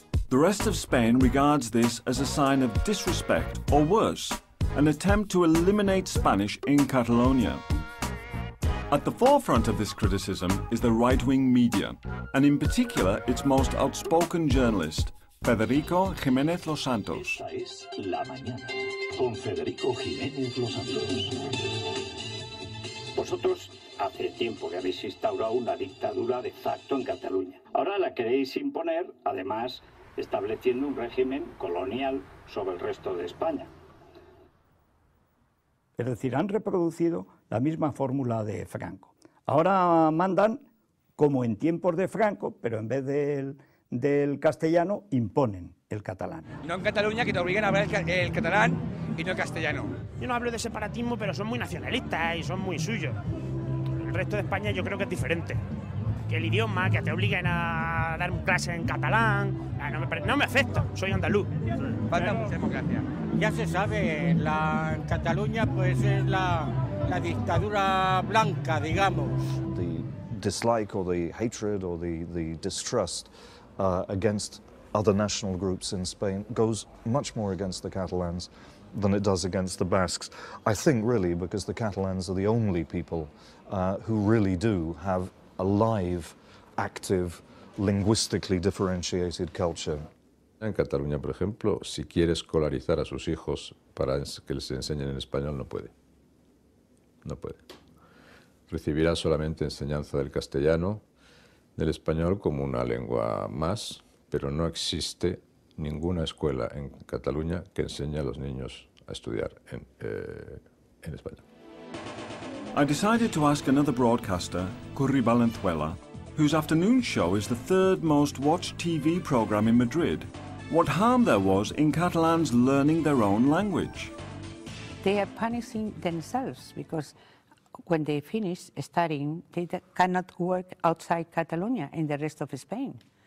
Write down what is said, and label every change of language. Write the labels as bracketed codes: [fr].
[en] The rest of Spain regards this as a sign of disrespect, or worse, an attempt to eliminate Spanish in Catalonia. At the forefront of this criticism is the right-wing media, and in particular its most outspoken journalist, Federico Jiménez Los Santos. [es] Esta es La Mañana, con Federico Jiménez Los Santos. Vosotros hace tiempo que habéis instaurado una dictadura de facto en Cataluña. Ahora la queréis imponer, además, estableciendo un régimen colonial sobre el resto de España. Es decir, han reproducido la misma fórmula de Franco. Ahora mandan como en tiempos de Franco, pero en vez del castellano imponen el catalán. Y no en Cataluña, que te obliguen a hablar el catalán y no el castellano. Yo no hablo de separatismo, pero son muy nacionalistas y son muy suyos. El resto de España yo creo que es diferente. Que el idioma, que te obliguen a dar clases en catalán, no me afecta, soy andaluz. Falta mucha democracia. Ya se sabe, en Cataluña pues es la dictadura blanca, digamos. [en] The dislike or the hatred or the distrust against other national groups in Spain goes much more against the Catalans than it does against the Basques. I think really because the Catalans are the only people who really do have a live, active, linguistically differentiated culture. [es] En Cataluña, por ejemplo, si quiere escolarizar a sus hijos para que les enseñen en español, no puede. No puede. Recibirá solamente enseñanza del castellano, del español como una lengua más, pero no existe ninguna escuela en Cataluña que enseñe a los niños a estudiar en español. [en] I decided to ask another broadcaster, Curry Valenzuela, whose afternoon show is the third most watched TV program in Madrid, what harm there was in Catalans learning their own language. They are punishing themselves because when they finish studying, they cannot work outside Catalonia in the rest of Spain.